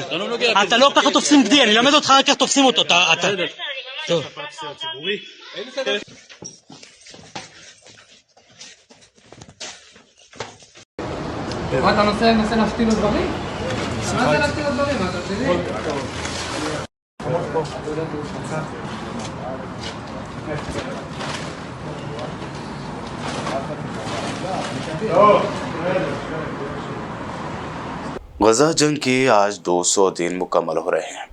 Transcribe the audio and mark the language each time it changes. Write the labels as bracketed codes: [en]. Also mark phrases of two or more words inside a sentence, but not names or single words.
[he] אתה לא ככה תופסים גדי, אני אלמד אותך רק כך תופסים אותו. טוב. מה אתה ננסה להפתיע לו דברים? מה זה להפתיע לו דברים? אתה רציני? [hi] गजा जंग के आज 200 दिन मुकम्मल हो रहे हैं।